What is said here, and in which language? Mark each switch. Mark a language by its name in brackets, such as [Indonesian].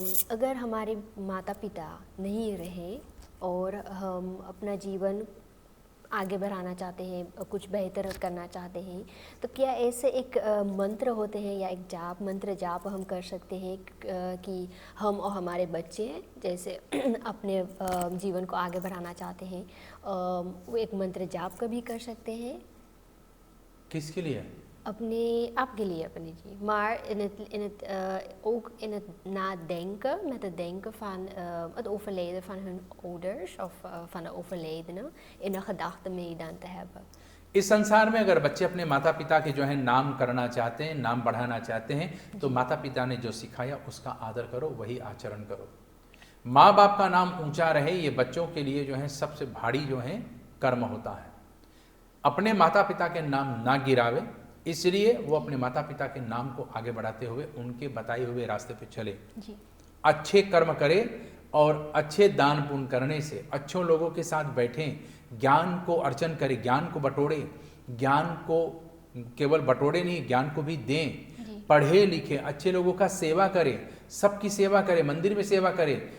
[Hindi] अगर हमारे माता पिता नहीं रहे और हम अपना जीवन आगे बढ़ाना चाहते हैं, कुछ बेहतर करना चाहते हैं, तो क्या ऐसे एक मंत्र होते हैं या एक मंत्र जाप हम कर सकते हैं कि हम और हमारे बच्चे जैसे अपने जीवन को आगे बढ़ाना चाहते हैं, वो एक मंत्र जाप कभी कर सकते हैं? किसके लिए? आपके लिए अपने जी. [Dutch] Maar ook in het nadenken, met het denken van het overlijden van hun ouders of van de overledene, in de gedachten mee dan te hebben. [Hindi] इस संसार में अगर बच्चे अपने माता पिता के जो है नाम करना चाहते हैं, नाम बढ़ाना चाहते हैं, तो माता पिता ने जो सिखाया उसका आदर करो, वही आचरण करो। माँ बाप का नाम ऊंचा रहे, ये बच्चों के लिए जो है सबसे भारी जो है कर्म होता है। अपने माता पिता के नाम ना गिरावे, इसलिए वो अपने माता पिता के नाम को आगे बढ़ाते हुए उनके बताए हुए रास्ते पे चले, अच्छे कर्म करे और अच्छे दान पुण्य करने से, अच्छों लोगों के साथ बैठें, ज्ञान को अर्चन करें, ज्ञान को बटोरे, ज्ञान को केवल बटोरे नहीं, ज्ञान को भी दें, पढ़े लिखे, अच्छे लोगों का सेवा करें, सबकी सेवा करें, मंदिर में सेवा करें।